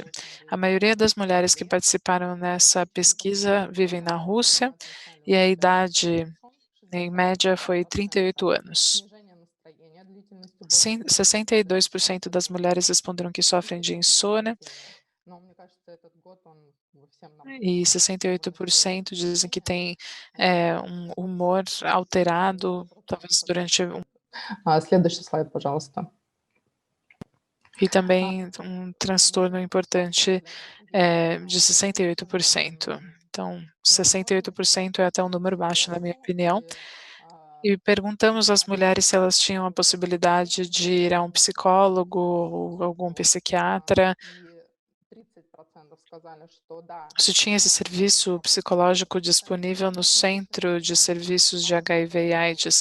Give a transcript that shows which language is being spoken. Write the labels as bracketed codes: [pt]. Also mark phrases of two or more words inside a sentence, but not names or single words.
[pt] A maioria das mulheres que participaram nessa pesquisa vivem na Rússia e a idade, em média, foi 38 anos. 62% das mulheres responderam que sofrem de insônia, e 68% dizem que tem um humor alterado, talvez durante [ru] Следующий слайд, пожалуйста. [pt] E também um transtorno importante de 68%. Então, 68% é até um número baixo, na minha opinião. E perguntamos às mulheres se elas tinham a possibilidade de ir a um psicólogo ou algum psiquiatra, se tinha esse serviço psicológico disponível no Centro de Serviços de HIV e AIDS.